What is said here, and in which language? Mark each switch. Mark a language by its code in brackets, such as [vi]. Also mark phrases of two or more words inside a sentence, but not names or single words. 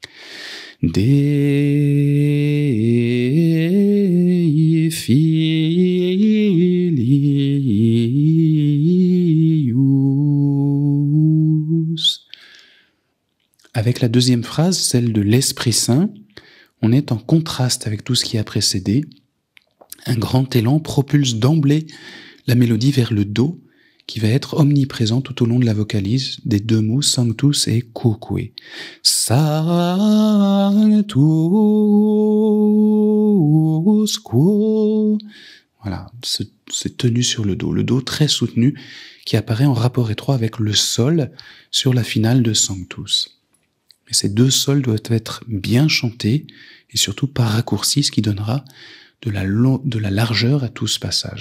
[la] Dei Filius. [fr] Avec la deuxième phrase, celle de l'Esprit Saint, on est en contraste avec tout ce qui a précédé. Un grand élan propulse d'emblée la mélodie vers le Do, qui va être omniprésent tout au long de la vocalise des 2 mots [la] sanctus et quoque. Sanctus quo. [fr] Voilà, ce c'est tenu sur le dos très soutenu qui apparaît en rapport étroit avec le sol sur la finale de Sanctus. Et ces deux sols doivent être bien chantés et surtout pas raccourcis, ce qui donnera de la largeur à tout ce passage.